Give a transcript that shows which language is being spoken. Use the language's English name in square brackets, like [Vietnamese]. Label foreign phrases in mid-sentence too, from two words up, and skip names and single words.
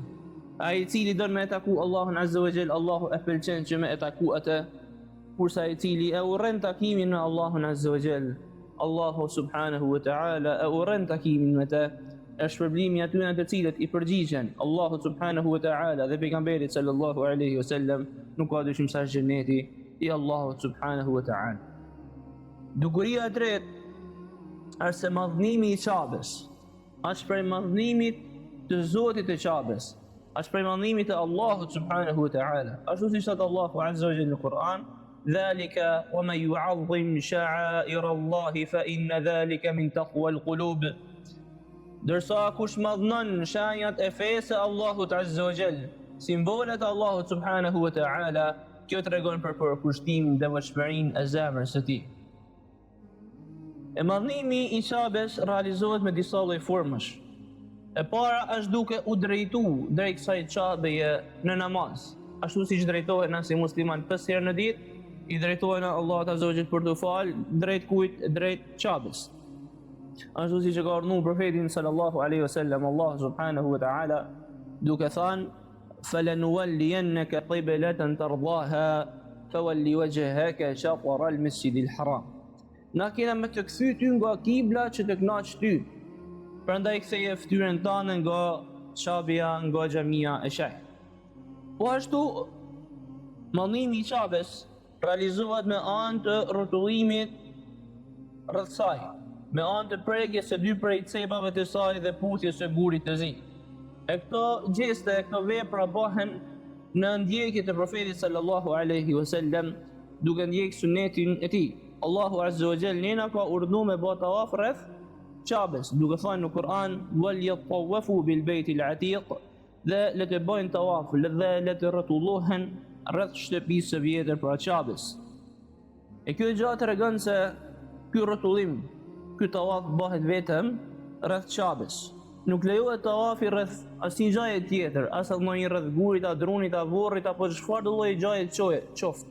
[Albanian] Ai i cili don me taku Allahun [Arabic] عز وجل, [Albanian] Allahu e pëlqen që me taku atë, kurse ai i cili e urren takimin me Allahun [Arabic] عز وجل, [Albanian] Allahu [Arabic] سبحانه وتعالى [Albanian] e urren takimin me të, është shpërblimi atyre të cilët i përgjigjen Allahu [Arabic] سبحانه وتعالى [Albanian] dhe pejgamberit [Arabic] صلى الله عليه وسلم, [Albanian] nuk ka dyshim se xheneti i Allahut [Arabic] سبحانه وتعالى. [Albanian] Dukuria e tretë është se madhnimi i Qabes është prej madhnimit të Zotit të Qabes, është prej madhnimit të Allahut [Arabic] سبحانه وتعالى. [Albanian] Ashtu si thot Allahu [Arabic] عز وجل [Albanian] në Kur'an: [Arabic] "ذلك ومن يعظم شعائر الله فإن ذلك من تقوى القلوب." [Albanian] Dërsa kush madhnon shenjat e fesë Allahut [Arabic] عز وجل, [Albanian] simbolet Allahut [Arabic] سبحانه وتعالى, [Albanian] Kjo tregon për përkushtimin dhe vështërinë e zemrës së tij. E madhnimi i Qabes realizohet me disa lloj formash. E para është duke u drejtu drejt kësaj Qabeje në namaz, ashtu siç drejtohen na si musliman 5 herë në ditë, i drejtohen Allahut [Arabic] عز وجل [Albanian] për të fal drejt kujt? Drejt Qabes. Ashtu siç e ka urdhëruar profeti [Arabic] صلى الله عليه وسلم [Albanian] Allah [Arabic] سبحانه وتعالى [Albanian] duke thënë: [Arabic] "فلنولينك قبلة ترضاها فول وجهك شطر المسجد الحرام." [Albanian] Na kena me të kthy ty nga kibla që të kënaq ty. Prandaj ktheje fytyrën tënde nga Qabia, nga xhamia e sheh. Po ashtu mallimi i Qabes realizohet me anë të rrotullimit rreth saj, me anë të prekjes së dy prej cepave të saj dhe puthjes së gurit të zi. E këto gjeste, këto vepra bëhen në ndjekje të profetit [Arabic] صلى الله عليه وسلم, [Albanian] duke ndjek sunetin e tij. Allahu [Arabic] عز وجل [Albanian] nena ka urdhëruar me bë tawaf rreth Qabes, duke thënë në Kur'an: [Arabic] "وليطوفوا بالبيت العتيق", [Albanian] dhe le të bëjnë tawaf dhe le të rrotullohen rreth shtëpisë së vjetër pra Qabes. E kjo gjatë tregon se ky rrotullim, ky tawaf bëhet vetëm rreth Qabes. Nuk lejohet tawafi rreth asnjë gjaje tjetër, as ndonjë rreth gurit, a drunit, a vorrit apo çfarë lloj gjaje qoftë.